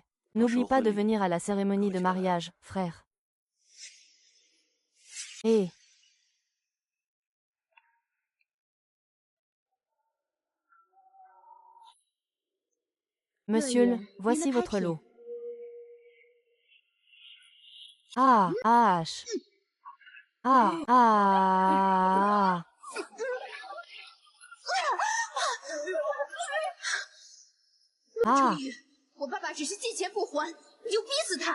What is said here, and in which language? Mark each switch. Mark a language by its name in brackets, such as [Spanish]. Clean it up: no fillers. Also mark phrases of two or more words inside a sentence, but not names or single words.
[French] N'oublie pas de venir à la cérémonie de mariage, frère. Et... Monsieur le, voici votre lot. Ah, H. Ah, ah. [Chinese] 终于，我爸爸只是借钱不还，你就逼死他。